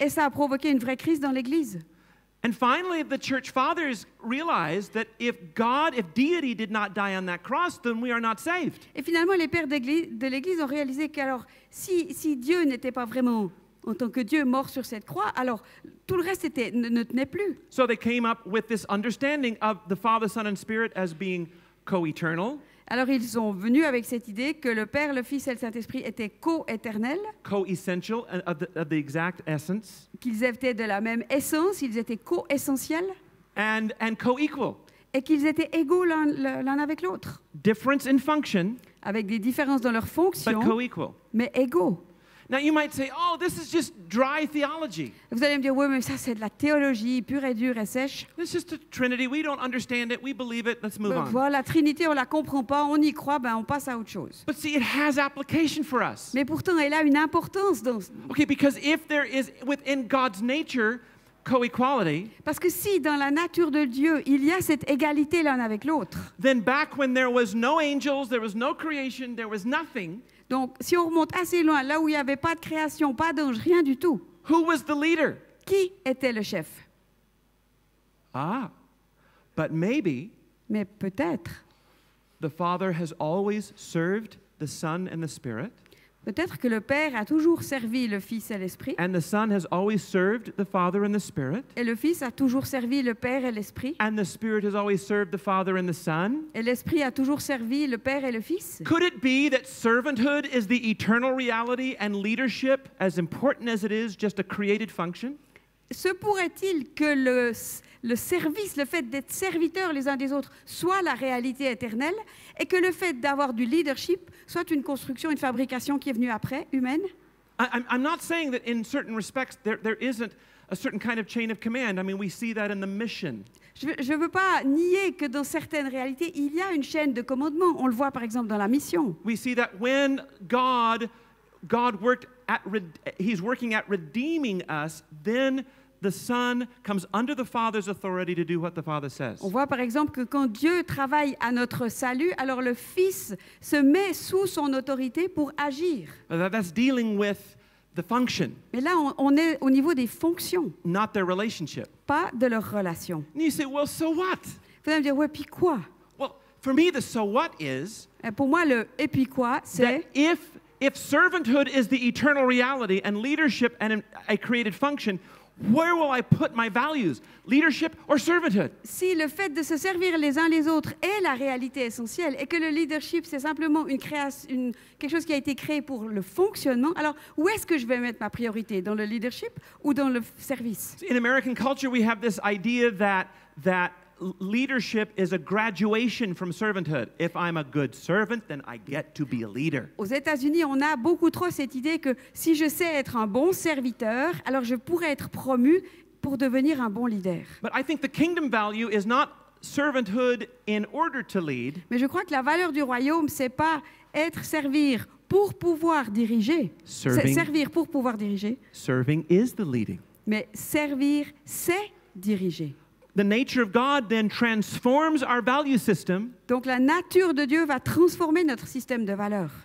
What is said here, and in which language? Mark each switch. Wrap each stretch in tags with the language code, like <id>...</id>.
<fr>Et ça a provoqué une vraie crise dans l'Église.</fr> <en>And finally, the church fathers realized that if deity did not die on that cross, then we are not saved.</en> <fr>Et finalement, les pères de l'Église ont réalisé qu'alors, si Dieu n'était pas vraiment, en tant que Dieu, mort sur cette croix, alors tout le reste ne tenait plus.</fr> <en>So they came up with this understanding of the Father, Son, and Spirit as being co-eternal,</en> <fr>Alors ils sont venus avec cette idée que le Père, le Fils et le Saint-Esprit étaient co-éternels,</fr> <en>co-essential of the exact essence,</en> <fr>qu'ils étaient de la même essence, ils étaient co-essentiels</fr> <en>and co-equal.</en> <fr>et qu'ils étaient égaux l'un avec l'autre,</fr> <en>Difference in function,</en> <fr>avec des différences dans leur</fr> <en>but</en> <fr>fonction,</fr> <en>co-equal.</en> <fr>mais égaux.</fr> <en>Now you might say, oh, this is just dry theology.</en> <fr>Vous allez me dire, oui, mais ça c'est de la théologie pure et dure et sèche.</fr> <en>It's just a Trinity. We don't understand it. We believe it. Let's move on.</en> <fr>Voilà, la Trinité, on la comprend pas, on y croit, ben on passe à autre chose.</fr> <en>But see, it has application for us.</en> <fr>Mais pourtant, elle a une importance</fr> <en>Okay, because if there is within God's nature co-equality,</en> <fr>parce que si dans la nature de Dieu, il y a cette égalité l'un avec l'autre,</fr> <en>then back when there was no angels, there was no creation, there was nothing,</en> <fr>donc si on remonte assez loin, là où il n'y avait pas de création, pas d'ange, rien du tout,</fr> <en>who was the leader?</en> <fr>qui était le chef?</fr> <en>Ah, but maybe</en> <fr>Mais peut-être,</fr> <en>the Father has always served the Son and the Spirit,</en> <fr>peut-être que le Père a toujours servi le Fils et l'Esprit,</fr> <en>and the Son has always served the Father and the Spirit,</en> <fr>et le Fils a toujours servi le Père et l'Esprit,</fr> <en>and the Spirit has always served the Father and the Son.</en> <fr>et l'Esprit a toujours servi le Père et le Fils.</fr> <en>Could it be that servanthood is the eternal reality and leadership, as important as it is, just a created function?</en> <fr>Se pourrait-il que le service, le fait d'être serviteurs les uns des autres, soit la réalité éternelle et que le fait d'avoir du leadership soit une construction, une fabrication qui est venue après, humaine?</fr> <en>I'm not saying that in certain respects there isn't a certain kind of chain of command. I mean, we see that in the mission.</en> <fr>Je ne veux pas nier que dans certaines réalités, il y a une chaîne de commandement. On le voit par exemple dans la mission.</fr> <en>We see that when God worked He's working at redeeming us, then the Son comes under the Father's authority to do what the Father says.</en> <fr>On voit par exemple que quand Dieu travaille à notre salut, alors le Fils se met sous son autorité pour agir.</fr> <en>That's dealing with the function,</en> <fr>Mais là, on est au niveau des fonctions,</fr> <en>not their relationship.</en> <fr>pas de leur relation.</fr> <en>And you say, well, so what?</en> <fr>Vous allez me dire, ouais, puis quoi?</fr> <en>Well, for me, the so what is</en> <fr>Et pour moi, le et puis quoi,</fr> <en>that</en> <fr>c'est</fr> <en>if servanthood is the eternal reality and leadership and a created function, where will I put my values? Leadership or servanthood?</en> <fr>si le fait de se servir les uns les autres est la réalité essentielle et que le leadership, c'est simplement quelque chose qui a été créé pour le fonctionnement, alors où est-ce que je vais mettre ma priorité? Dans le leadership ou dans le service?</fr> <en>In American culture, we have this idea that leadership is a graduation from servanthood. If I'm a good servant, then I get to be a leader.</en> <fr>Aux États-Unis, on a beaucoup trop cette idée que si je sais être un bon serviteur, alors je pourrais être promu pour devenir un bon leader.</fr> <en>But I think the kingdom value is not servanthood in order to lead.</en> <fr>Mais je crois que la valeur du royaume, c'est pas servir pour pouvoir diriger.</fr> <en>Serving.</en> <fr>Servir pour pouvoir diriger,</fr> <en>Serving is the leading.</en> <fr>mais servir, c'est diriger.</fr> <en>The nature of God then transforms our value system,</en> <fr>Donc la nature de Dieu va transformer notre système de valeurs.</fr>